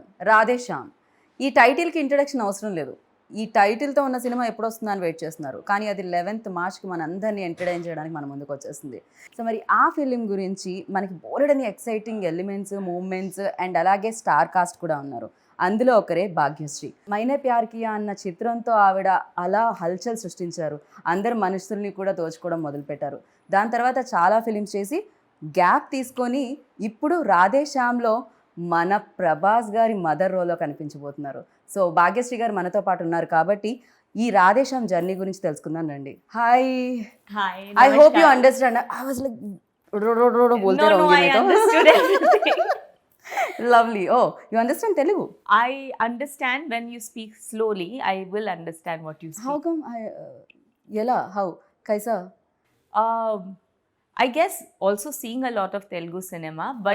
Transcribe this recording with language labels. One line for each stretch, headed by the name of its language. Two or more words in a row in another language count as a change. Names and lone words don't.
Telugu: రాధేశ్యామ్ ఈ టైటిల్కి ఇంట్రడక్షన్ అవసరం లేదు. ఈ టైటిల్తో ఉన్న సినిమా ఎప్పుడు వస్తుందని వెయిట్ చేస్తున్నారు, కానీ అది 11th మార్చ్కి మన అందరినీ ఎంటర్టైన్ చేయడానికి మన ముందుకు వచ్చేస్తుంది. సో మరి ఆ ఫిలిం గురించి మనకి బోలెడని
English: exciting elements, moments and
Telugu: అలాగే
English: star cast
Telugu: కూడా ఉన్నారు. అందులో ఒకరే భాగ్యశ్రీ. మైనే ప్యార్ కియా అన్న చిత్రంతో ఆవిడ అలా హల్చల్ సృష్టించారు. అందరు మనుషుల్ని కూడా దోచుకోవడం మొదలుపెట్టారు. దాని తర్వాత చాలా ఫిలిమ్స్ చేసి గ్యాప్ తీసుకొని ఇప్పుడు రాధేశ్యామ్లో మన ప్రభాస్ గారి మదర్ రోల్లో కనిపించబోతున్నారు. సో భాగ్యశ్రీ గారు మనతో పాటు ఉన్నారు కాబట్టి ఈ రాధేశ్యామ్ జర్నీ గురించి తెలుసుకుందాం రండి. హాయ్.
English: Hi. I hope you understand. I was like
Hindi: बोलते रहोगे
English: I
Hindi: मैं तो.
English: understood everything. Lovely. Oh, you understand Telugu? I understand when you speak slowly. I will understand what you speak. How come yela how kaisa? I guess also seeing a lot of Telugu cinema, but